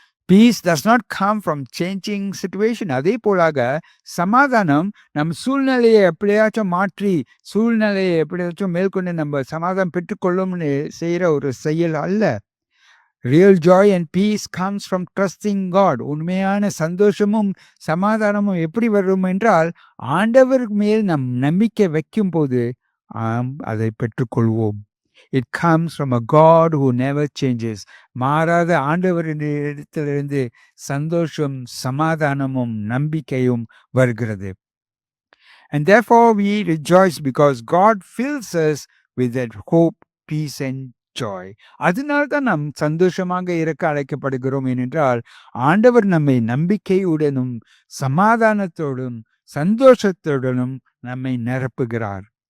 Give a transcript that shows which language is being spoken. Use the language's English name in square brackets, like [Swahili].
[English] Peace does not come from changing situation. [Tamil] அதே போலாக சமாதானம் நம் சூழ்நிலையை எப்படியாச்சும் மாற்றி, சூழ்நிலையை எப்படியாச்சும் மேற்கொண்டு நம்ம சமாதானம் பெற்றுக்கொள்ளும்னு செய்கிற ஒரு செயல் அல்ல. [English] Real joy and peace comes from trusting God. [Tamil] உண்மையான சந்தோஷமும் சமாதானமும் எப்படி வரும் என்றால், ஆண்டவர் மேல் நம் நம்பிக்கை வைக்கும் போது அதை பெற்றுக்கொள்வோம். [English] It comes from a God who never changes. [Tamil] மாறாத ஆண்டவரின் இடத்திலிருந்து சந்தோஷம் சமாதானமும் நம்பிக்கையும் வருகிறது. [English] And therefore we rejoice because God fills us with that hope, peace and joy. [Tamil] அதனால்தான் நாம் சந்தோஷமாக இருக்க அழைக்கப்படுகிறோம். ஏனென்றால் ஆண்டவர் நம்மை நம்பிக்கையுடனும் சமாதானத்தோடும் சந்தோஷத்துடனும் நம்மை நிரப்புகிறார்.